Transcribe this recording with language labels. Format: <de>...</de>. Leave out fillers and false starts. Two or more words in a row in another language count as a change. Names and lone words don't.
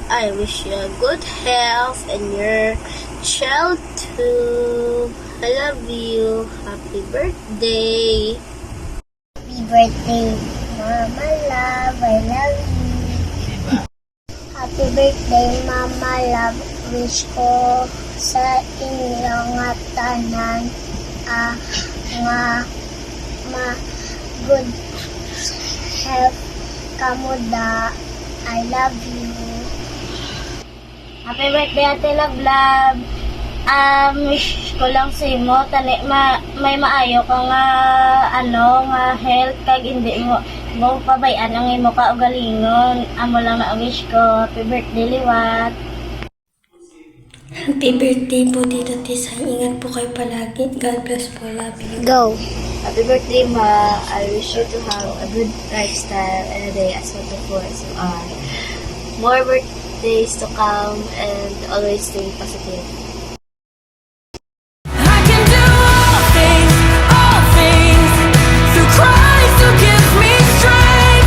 <en>I wish you a good health and your child too. I love you. Happy birthday. Happy birthday, Mama Love. I love you. Happy birthday, Mama Love.</en> <hil>Wish ko sa inyo nga tanan nga</hil> <en>good health</en> <hil>kamuda.</hil> <en>I love you. Happy birthday, Ate Love Love.</en> <hil>Wish ko lang sa imo tani may maayo ka nga nga health kag hindi mo pabayan ang imo kaugalingon. Amo lang na wish ko.</hil> <en>Happy birthday,</en> <hil>Liwat.</hil> <en>Happy birthday</en> <tl>po, Tito Tisay. Ingat po kayo palagi.</tl> <en>God bless</en> <tl>po.</tl> <en>Love you. Go. Happy birthday, Ma. I wish you to have a good lifestyle and a day as well before as you are. More birthdays to come and always stay positive. I can do all things through Christ who gives me strength.</en>